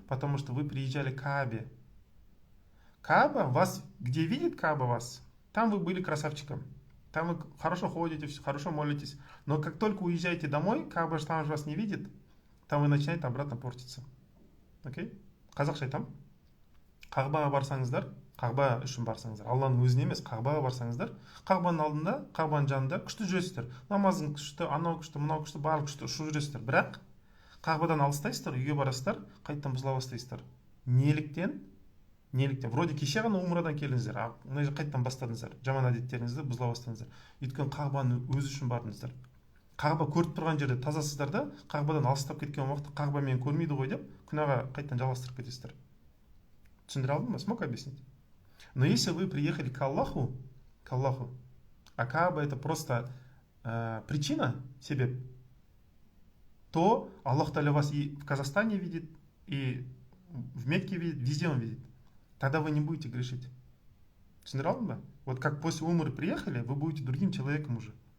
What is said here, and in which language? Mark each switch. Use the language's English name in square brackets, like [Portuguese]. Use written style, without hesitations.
[Russian] Потому что вы приезжали к Каабе. Кааба вас, где видит Кааба вас, там вы были красавчиком. Там вы хорошо ходите, хорошо молитесь. Но как только уезжаете домой, Кааба же там вас не видит, там вы начинаете обратно портиться. [Kazakh] Окей? Қазақша айтам. Кағбаға барсаңыздар, Кағба үшін барсаңыздар, Алланың өзіне емес, Кағбаға барсаңыздар, Кағбаның алдында, Кағбаның жанында күшті жүресіздер. Намазың күшті, анау күшті, мынау күшті, барлық күшті, ұшып жүресіздер. Бірақ Кағбадан алыстайсыздар, үйге барасыздар, қайтадан бұзыла бастайсыздар. Неліктен? Вроде кеше ғана умрадан келдіңіздер, қайтадан бастадыңыздар. Жаман әдеттеріңізді бұзыла бастадыңыздар. Өйткені Кағбаның өзі үшін бардыңыздар. Кағба көріп тұрған жерде тазасыздар да, Кағбадан алыстап кеткен уақытта Кағба мені көрмейді ғой деп, күнәға қайтадан жалғастырып кетесіздер. Түсіндіре алдым ба? [Russian] Смог объяснить? Но если вы приехали к Аллаху, а Кааба это просто причина, себеп, то Аллах Та'аля вас и в Казахстане видит, и в Мекке видит, везде он видит. Тогда вы не будете грешить. [Kazakh] Түсіндіре алдым ба? [Russian] Вот как после умры приехали, вы будете другим человеком уже.